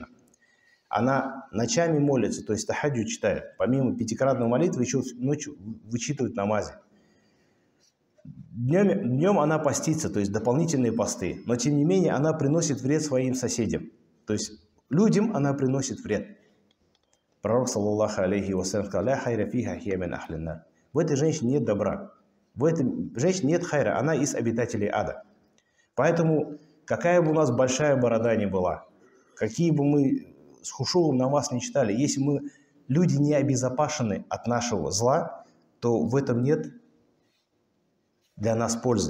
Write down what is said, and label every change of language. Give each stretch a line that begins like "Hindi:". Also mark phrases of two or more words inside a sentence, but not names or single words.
Russian: Она ночами молится, то есть тахаджуд читает, помимо 5-кратной молитвы, еще ночью вычитывает намази. Днем она постится, то есть дополнительные посты, но тем не менее она приносит вред своим соседям, то есть людям она приносит вред». Пророк,
Arabic: صلى الله عليه وسلم,
Russian: сказал:
Arabic: «لا خير فيها هي من أهل النار».
Russian: В этой женщине нет добра, в этой женщине нет хайра, она из обитателей ада. Поэтому, какая бы у нас большая борода ни была, какие бы мы с хушуом намаз не читали, если мы люди не обезопасены от нашего зла, то в этом нет для нас пользы.